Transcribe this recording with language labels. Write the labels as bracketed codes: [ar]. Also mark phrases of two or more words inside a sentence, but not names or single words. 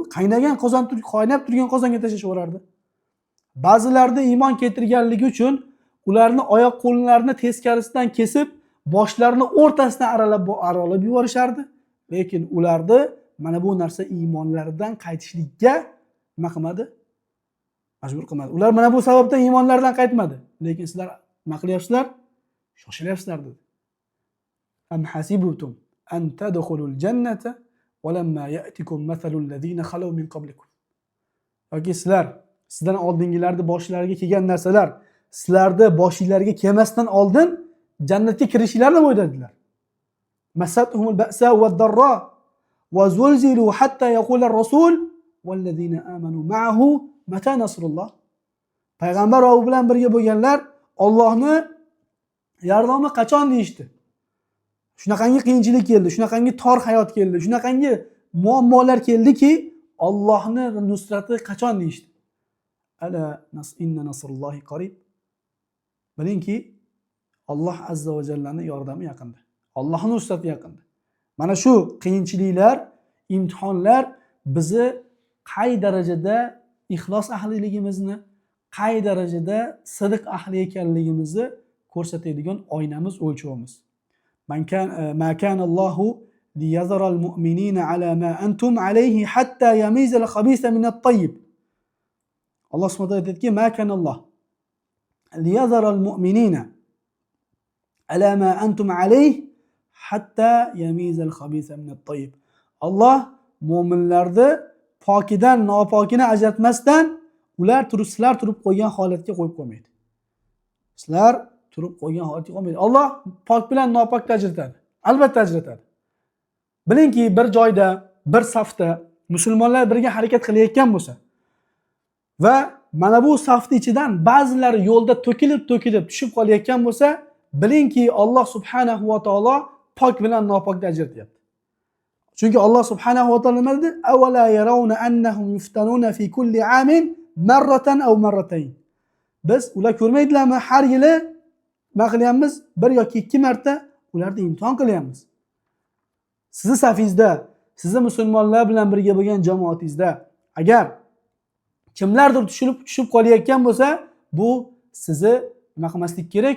[uz] Qaynagan qozon, qaynab turgan qozonga tashlashib yuborardi. Ba'zilarida iymon keltirganligi uchun ularni oyoq qo'llarini teskarisidan kesib, boshlarini o'rtasidan aralab yuborishardi. Lekin ularni mana bu narsa iymonlaridan qaytishlikka nima qilmadi? Majbur qilmadi. Ular mana bu sababdan iymonlaridan qaytmadi. Lekin sizlar nima qilyapsizlar? Shoshilyapsizlar dedi. [ar] أم حسبتم أن تدخلوا الجنة ولما يأتكم مثل الذين خلوا من قبلكم. [uz] Yoki sizdan oldingilarni boshlariga kelgan narsalar sizlarni boshinglarga kelmasdan oldin jannatga kirishinglarni o'yladilar. [ar] مستهم البأساء والضراء وزلزلوا حتى يقول الرسول والذين آمنوا معه متى نصر الله. [uz] Payg'ambar va u bilan birga bo'lganlar Allohni yardomi qachon deyishdi. Shunaqangi qiyinchilik keldi, shunaqangi tor hayot keldi, shunaqangi muammolar keldiki, Allohni nusrati qachon deyishdi. [ar] ألا إن نصر الله قريب. [uz] Bilingki, Alloh azza va jallaning yordami yaqinda. Allohning nusrati yaqinda. Mana shu qiyinchiliklar, imtihonlar bizni qay darajada ixlos ahliligimizni, qay darajada sidiq ahli ekanligimizni ko'rsatadigan oynamiz, o'lchovimiz. [ar] ما كان الله ليذر المؤمنين على ما أنتم عليه حتى يميز الخبيث من الطيب. [uz] Alloh [ar] سبحانه وتعالى [uz] aytadiki: [ar] "ما كان الله ليذر المؤمنين على ما أنتم عليه حتى يميز الخبيث من الطيب." [uz] Alloh mu'minlarni pokidan nopokini ajratmasdan sizlar turib qo'ygan holatga qo'yib qo'ymaydi. Sizlar turib qo'ygan holatga qo'ymaydi. Alloh pok bilan nopokni ajratadi. Albatta ajratadi. Bilingki, bir joyda, bir safda musulmonlar birga harakat qilayotgan bo'lsa va mana bu safning ichidan ba'zilari yo'lda to'kilib tushib qolayotgan bo'lsa, bilingki, Alloh [ar] سبحانه وتعالى [uz] pok bilan nopokni ajratyapti. Chunki Alloh [ar] سبحانه وتعالى [uz] nima dedi? [ar] أولا يرون أنهم يفتنون في كل عام مرة أو مرتين. [uz] Biz ular ko'rmaydilarmi? Har yili nima qilyapmiz? 1 yoki 2 marta ularni imtihon qilyapmiz. Sizni safingizda, sizni musulmonlar bilan birga bo'lgan jamoatingizda agar kimlardir tushib qolayotgan bo'lsa, bu sizni nima qilmaslik kerak?